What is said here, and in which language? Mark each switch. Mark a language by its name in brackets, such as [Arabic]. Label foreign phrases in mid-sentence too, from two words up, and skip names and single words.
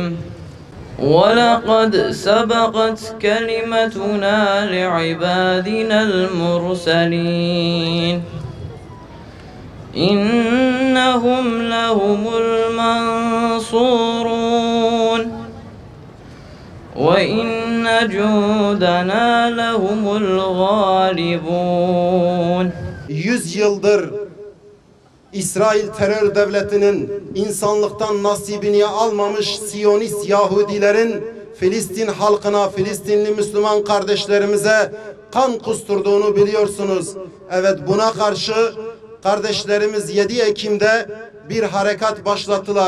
[Arabic] ولقد سبقت كلمتنا لعبادنا المرسلين إنهم لهم المنصورون وإن جندنا لهم الغالبون. [Turkish] 100 yıldır İsrail terör devletinin insanlıktan nasibini almamış Siyonist Yahudilerin Filistin halkına, Filistinli Müslüman kardeşlerimize kan kusturduğunu biliyorsunuz. Evet, buna karşı kardeşlerimiz 7 Ekim'de bir harekat başlattılar.